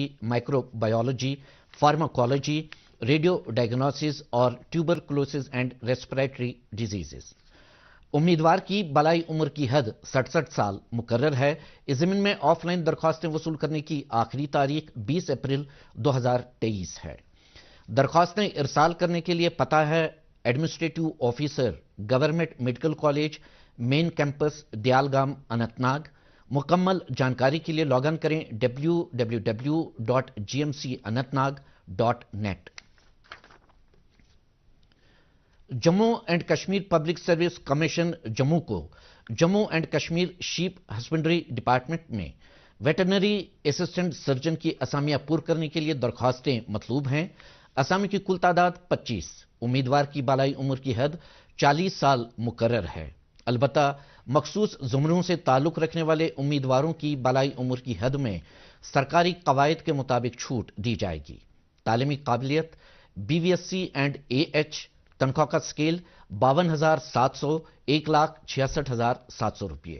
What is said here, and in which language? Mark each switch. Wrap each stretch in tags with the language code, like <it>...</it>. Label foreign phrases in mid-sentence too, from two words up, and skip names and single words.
<en>microbiology pharmacology radio diagnosis</en> <ur>اور</ur> <en>tuberculosis and respiratory diseases</en> <ur>امیدوار کی بالائی عمر کی حد 67 سال مقرر ہے اس ضمن میں آف لائن درخواستیں وصول کرنے کی آخری تاریخ 20 اپریل 2023 ہے درخواستیں ارسال کرنے کے لیے پتہ ہے ایڈمنسٹریٹو آفیسر گورنمنٹ میڈیکل کالج مین کیمپس دیالگام اننت ناگ مکمل جانکاری کے لیے لاگ ان کریں www.gmcanantnag.net جموں اینڈ کشمیر پبلک سروس کمیشن جموں کو جموں اینڈ کشمیر شیپ ہسبنڈری ڈپارٹمنٹ میں</ur> <en>veterinary assistant surgeon</en> <ur>کی اسامیاں پور کرنے کے لیے درخواستیں مطلوب ہیں اسامی کی کل تعداد 25، امیدوار کی بالائی عمر کی حد 40 سال مقرر ہے. البتہ مخصوص زمروں سے تعلق رکھنے والے امیدواروں کی بالائی عمر کی حد میں سرکاری قواعد کے مطابق چھوٹ دی جائے گی. تعلیمی قابلیت BVSC اینڈ AH، تنخواہ کا اسکیل 52,700، 1,66,700 روپے.</ur>